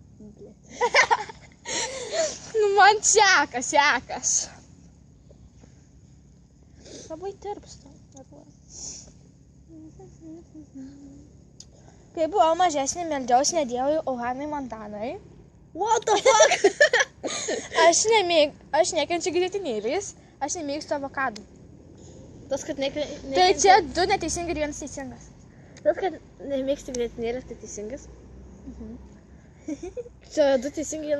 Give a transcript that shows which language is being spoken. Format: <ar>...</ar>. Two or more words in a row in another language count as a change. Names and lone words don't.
<lt>Nu, man sekas. Labai tirpsta. Kai buvau mažesnė, meldžiausi ne Dievui, o Hanai Montanai.</lt> <en>What the fuck?</en> <lt>Aš nekenčiu grietinėlės, aš nemėgstu avokadų. Tas, kad Tai čia 2 neteisingi ir 1 teisingas. Tas, kad nemėgsti grietinėlės, tai teisingas. Čia du teisingi</lt>